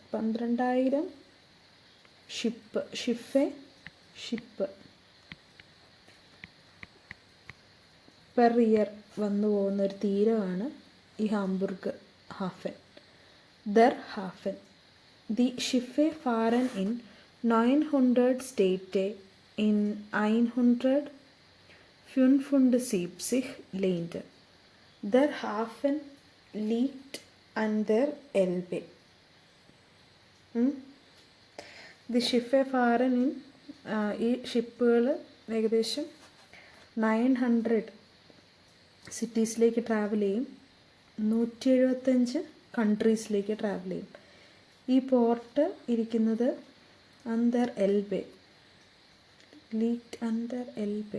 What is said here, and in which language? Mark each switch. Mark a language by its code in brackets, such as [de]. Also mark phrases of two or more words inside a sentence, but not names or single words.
[ml] 12,000 [en] ship per year [ml] വന്നു പോകുന്ന ഒരു തീരമാണ് ഈ ഹാംബുർഗ് ഹാഫൻ. [de] Der Hafen. Die Schiffe fahren in 900 Städte in 175 Länder. Der Hafen liegt an der Elbe. The Schiffe fahren in [ml] ഈ ഷിപ്പുകൾ ഏകദേശം 900 സിറ്റീസിലേക്ക് ട്രാവൽ ചെയ്യും, 175 കൺട്രീസിലേക്ക് ട്രാവൽ ചെയ്യും. ഈ പോർട്ട് ഇരിക്കുന്നത് [de] an der Elbe. liegt an der Elbe.